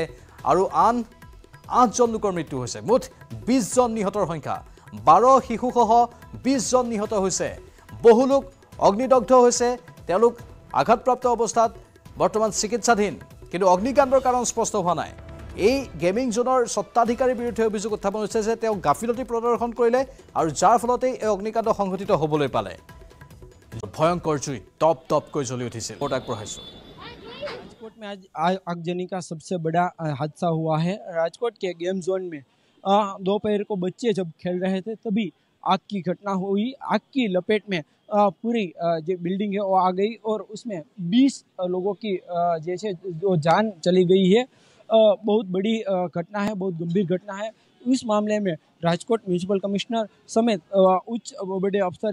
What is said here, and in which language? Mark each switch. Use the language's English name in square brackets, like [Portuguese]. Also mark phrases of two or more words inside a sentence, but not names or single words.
[Assamese] আৰু আন 8জন লোকৰ মৃত্যু হৈছে মুঠ 20 জন নিহতৰ সংখ্যা 12 শিশুসহ 20 জন নিহত হৈছে বহু লোক অগ্নিদগ্ধ হৈছে তেওঁলোক আঘাতপ্ৰাপ্ত অৱস্থাত বৰ্তমান চিকিৎসাধীন কিন্তু অগ্নিকাণ্ডৰ কাৰণ স্পষ্ট হোৱা নাই এই [English] gaming zone [Assamese] স্বত্বাধিকাৰীৰ বিৰুদ্ধে অভিযোগ উত্থাপন হৈছে যে তেওঁ গাফিলতি প্ৰদৰ্শন কৰিলে আৰু যাৰ ফলতে এই অগ্নিকাণ্ড সংঘটিত হ'বলৈ পালে ভয়ংকৰ জুই টপ টপকৈ জ্বলি উঠিছিল ওটাক পঢ়াইছো [Hindi] राजकोट में आज आगजनी का सबसे बड़ा हादसा हुआ है राजकोट के [English] game zone [Hindi] में दोपहर को बच्चे जब खेल रहे थे तभी आग की घटना हुई आग की लपेट में पूरी जो बिल्डिंग है वो आ गई और उसमें 20 लोगों की जैसे जो जान चली गई है बहुत बड़ी घटना है बहुत गंभीर घटना है इस मामले में राजकोट [English] municipal commissioner [Hindi] समेत उच्च बड़े अफसर